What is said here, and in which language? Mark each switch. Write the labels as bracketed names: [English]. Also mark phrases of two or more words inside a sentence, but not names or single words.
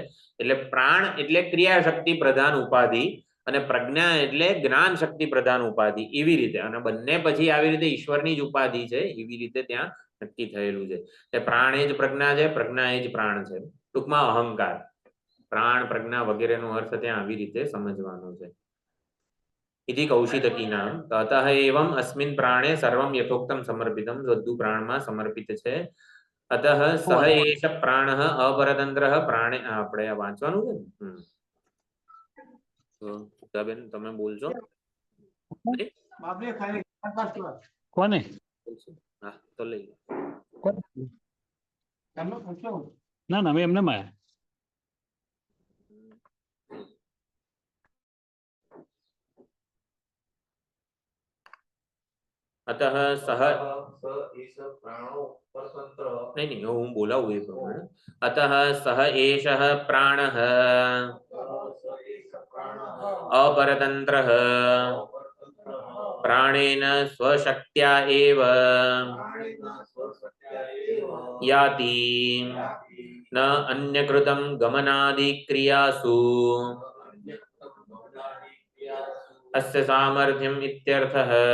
[Gujarati] એટલે પ્રાણ એટલે ક્રિયા શક્તિ પ્રધાન ઉપાધિ અને પ્રજ્ઞા એટલે જ્ઞાન શક્તિ પ્રધાન ઉપાધિ, એવી રીતે. અને બંને પછી આવી રીતે ઈશ્વરની જ ઉપાધિ છે, એવી રીતે ત્યાં નક્કી થયેલું છે. એટલે પ્રાણ એ જ પ્રજ્ઞા છે, પ્રજ્ઞા એ જ પ્રાણ છે. ટૂંકમાં અહંકાર, પ્રાણ, પ્રજ્ઞા વગેરેનો અર્થ ત્યાં આવી રીતે સમજવાનો છે. [Sanskrit] इति कौशितकी नाम. अतः एवं अस्मिन् प्राणे सर्वं यथोक्तं समर्पितं. [Gujarati] બધું પ્રાણમાં સમર્પિત છે. [Sanskrit] અતઃ સહ એષ પ્રાણઃ અપરતંત્રઃ પ્રાણે. [Gujarati] આપણે આ વાંચવાનું છે ને. તો બેન તમે બોલજો. કોને? હા તો લઈ લો. ના ના, મેં એમને માયા. [Sanskrit] अतः सह [Gujarati] नहीं હું બોલાવું એ પ્રમાણે. [Sanskrit] अतः सह एषः प्राणः अपरतन्त्रः प्राणेन स्वशक्त्या एव याति न अन्यकृतं गमनादिक्रियासु अस्य सामर्थ्यम् इत्यर्थः.